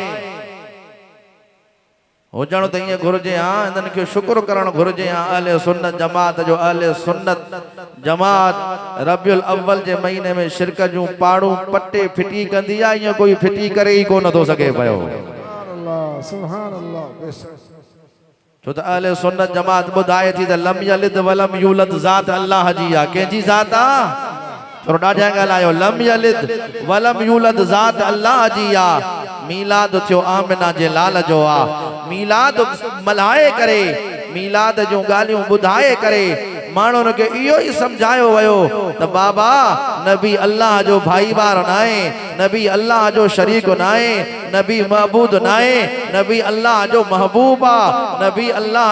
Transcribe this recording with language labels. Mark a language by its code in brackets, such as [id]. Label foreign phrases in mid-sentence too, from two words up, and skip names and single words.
[sd] हुजण त ईअं घुर्जे इन्हनि खे शुक्र करण घुर्जे अहले सुन्नत जमात जो अहले सुन्नत जमात रबियुल अव्वल जे महीने में शिरक जूं पाड़ू पट्टे फिटी कंदी आहे ईअं कोई फिटी करे ई कोन थो सघे पियो [ar] سبحان الله [sd] बेशक छो त अहले सुन्नत जमात ॿुधाए थी त [ar] لم يلد ولم يولد [sd] ज़ात अल्लाह जी आहे कंहिंजी ज़ात आहे थोरो ॾाढा ॻाल्हायो [ar] لم يلد ولم يولد [sd] ज़ात अल्लाह जी आहे मीलाद थियो आमिना जे लाल जो आहे मीलाद मल्हाए करे मीलाद जो ॻाल्हियूं ॿुधाए करे माण्हुनि खे इहो ई सम्झायो वियो त बाबा नबी अल्लाह जो भाईवार नाहे नबी अल्लाह जो शरीक नाहे नबी महबूद नाहे नबी अल्लाह जो महबूब आ नबी अल्लाह